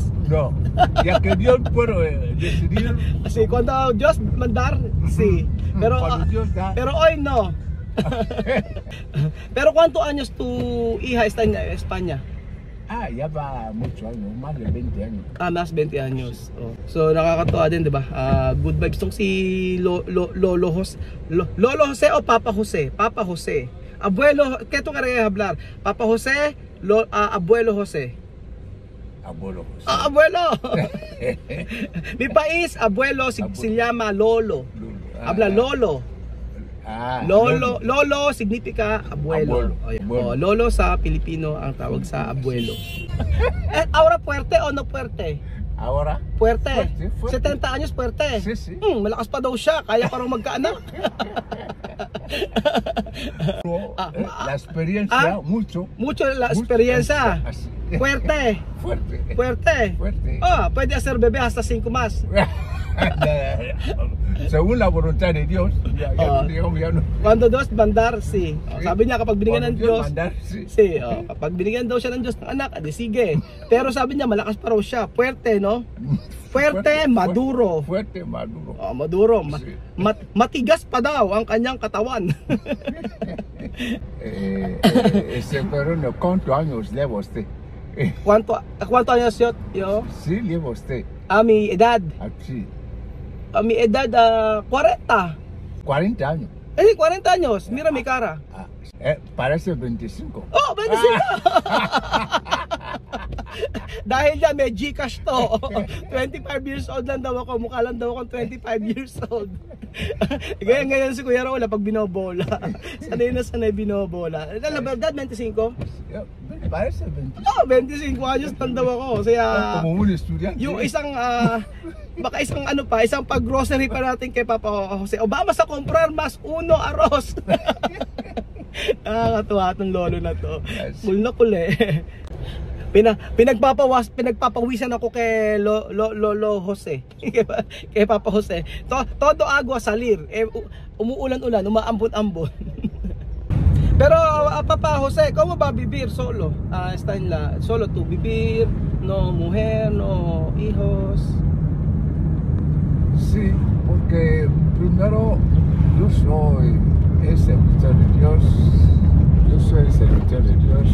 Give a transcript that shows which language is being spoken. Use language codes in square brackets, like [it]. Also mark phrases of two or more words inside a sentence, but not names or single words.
[es] No, ya que Dios puede decidir. Sí, cuando Dios mandar, sí. Pero, Cuando Dios da. pero hoy no. Pero ¿cuántos años tu hija está en España? Ya va muchos años, más de 20 años. Más 20 años. [tl] So nakakatuwa din, 'di ba? [en] Good vibes [tl] tong si Lolo Jose. Lolo Jose o Papa Jose? Papa Jose. [es] Abuelo, ¿qué tú quieres hablar? Papa Jose, Abuelo Jose. Abuelo. Abuelo. Mi país, abuelo se llama Lolo. Habla Lolo. Lolo significa abuelo. [tl] Lolo sa Pilipino ang tawag sa abuelo. [es] Ahora fuerte o no fuerte? Ahora, Puerte. Fuerte. 70 anyos, puerte. Sí, sí. [tl] Malakas pa daw siya, kaya parang magkaanak. [es] La experiencia, mucho. Mucho la experiencia. Así. Fuerte. Fuerte. Fuerte. Fuerte. Puede hacer bebé hasta 5 más. Según la voluntad de Dios, ya no. Cuando Diyos bandar, si. [tl] Sabi niya kapag binigyan ng Diyos, [es] Mandar, sí. [tl] kapag binigyan daw siya ng Diyos ng anak, adi sige. Pero sabi niya malakas pa raw siya. [es] Fuerte, no? Fuerte, maduro. Fuerte, maduro. Maduro. Sí. [tl] Matigas pa daw ang kanyang katawan. [es] Pero no, ¿cuántos años lleva usted? ¿Cuánto años yo? Sí, lleva usted. A mi edad. Aquí. A mi edad, 40. 40 años. 40 años. Mira mi cara. Parece 25. [tl] Oh, 25! Dahil dyan, may Gcash to. 25 [en] years old [tl] lang daw ako. Mukha lang daw akong 25 [en] years old. [tl] Ngayon si Kuya Raul, pag binobola. Sanay binobola. Dad, 25? [es] Parece 25. [tl] Oh, 25 años lang daw ako. Kaya, [es] como un estudiante. [tl] yung isang, baka isang pag-grocery pa natin kay Papa Jose. [es] O vamos a comprar mas uno arroz. [tl] Nakakatuwa itong lolo na to. Cool na cool eh. Pinagpapawisan ako kay Lolo Jose. Kay Papa Jose. [es] Todo agua salir. [tl] Umuulan-ulan, umaambon-ambon. [es] Pero Papa Jose, ¿cómo va a vivir solo? Está en solo tú vivir, no mujer, no hijos. Sí, porque primero yo soy el servitor de Dios. Yo soy el servitor de Dios.